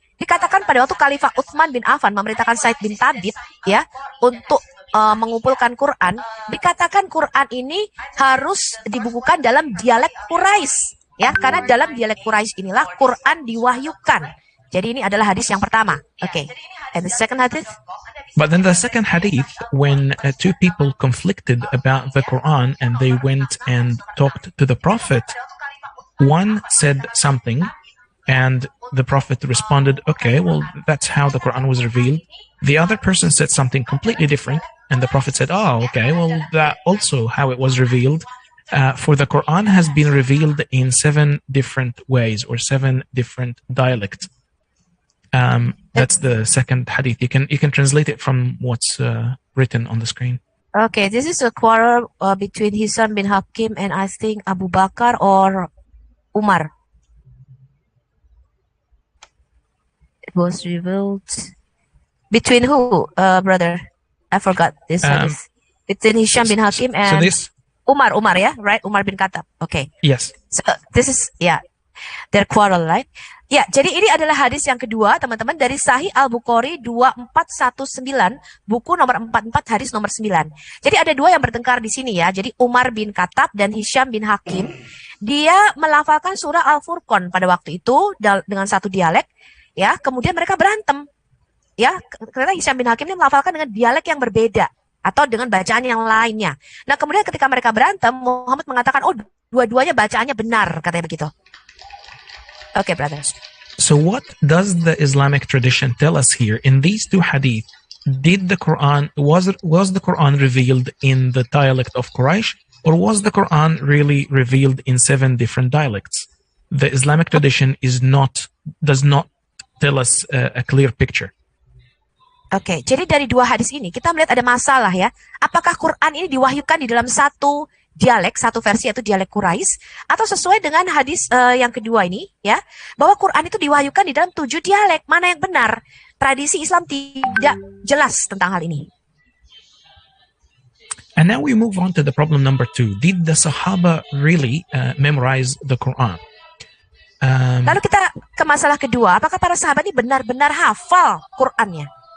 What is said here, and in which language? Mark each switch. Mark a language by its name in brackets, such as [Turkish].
[Indonesian] Dikatakan pada waktu Khalifah Utsman bin Affan memerintahkan Said bin Thabit ya untuk mengumpulkan Quran, dikatakan Quran ini harus dibukukan dalam dialek Quraisy ya, karena dalam dialek Quraisy inilah Quran diwahyukan. Jadi ini adalah hadis yang pertama. [English] Okay. And the second hadith? But then the second hadith, when two people conflicted about the Quran and they went and talked to the Prophet, one said something and the Prophet responded, okay, well, that's how the Quran was revealed. The other person said something completely different and the Prophet said, oh, okay, well, that also how it was revealed. For the Quran has been revealed in 7 different ways or 7 different dialects. That's the second hadith. You can translate it from what's written on the screen. Okay, this is a quarrel between Hisham bin Hakim and I think Abu Bakar or Umar. It was revealed between who, brother? I forgot this hadith. Between Hisham bin Hakim and Umar, ya, right? Umar bin Khattab. Okay. Yes. So this is their quarrel, right? [Indonesian] Ya, jadi ini adalah hadis yang kedua, teman-teman, dari Sahih Al-Bukhari 2419, buku nomor 44, hadis nomor 9. Jadi ada 2 yang bertengkar di sini ya. Jadi Umar bin Khattab dan Hisham bin Hakim, dia melafalkan surah Al-Furqan pada waktu itu dengan satu dialek, ya. Kemudian mereka berantem, ya. Karena Hisham bin Hakim ini melafalkan dengan dialek yang berbeda atau dengan bacaan yang lainnya. Nah, kemudian ketika mereka berantem, Muhammad mengatakan, oh, dua-duanya bacaannya benar, katanya begitu. [English] Okay, brothers. So what does the Islamic tradition tell us here in these 2 hadith? Did the Quran was the Quran revealed in the dialect of Quraysh, or was the Quran really revealed in 7 different dialects? The Islamic tradition does not tell us a clear picture. [Indonesian] Okay, jadi dari 2 hadis ini kita melihat ada masalah ya. Apakah Quran ini diwahyukan di dalam satu dialek, satu versi yaitu dialek Quraisy, atau sesuai dengan hadis yang kedua ini ya, bahwa Quran itu diwahyukan di dalam 7 dialek. Mana yang benar? Tradisi Islam tidak jelas tentang hal ini. [English] And now we move on to the problem number 2. Did the Sahaba really memorize the Quran? [Indonesian] Lalu kita ke masalah kedua, apakah para sahabat ini benar-benar hafal Qurannya?